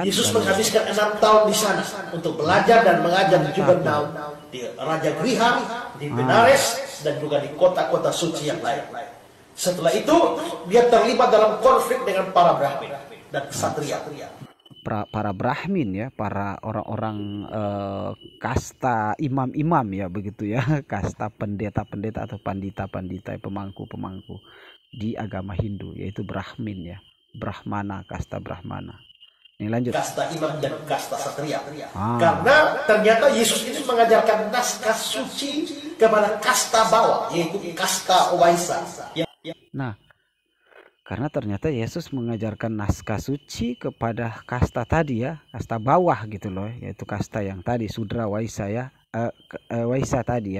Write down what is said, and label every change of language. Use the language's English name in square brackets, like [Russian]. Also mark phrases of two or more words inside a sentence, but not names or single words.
[Indonesian] Yesus menghabiskan 6 tahun di sana untuk belajar dan mengajar di Kapernaum, di Raja Griha, di Benares, dan juga di kota-kota suci yang lain. Setelah itu, dia terlibat dalam konflik dengan para Brahmin dan ksatria. Para Brahmin ya, para orang-orang kasta imam-imam ya, begitu ya, kasta pendeta-pendeta atau pandita-pandita, pemangku-pemangku di agama Hindu, yaitu Brahmin ya, Brahmana, kasta Brahmana. Ini lanjut. Kasta imam dan kasta ksatria. Karena ternyata Yesus ini mengajarkan naskah suci kepada kasta bawah, yaitu kasta Waisa. Nah, karena ternyata Yesus mengajarkan naskah suci kepada kasta tadi ya, kasta bawah gitu loh, yaitu kasta yang tadi Sudra Waisa ya, Waisa tadi ya.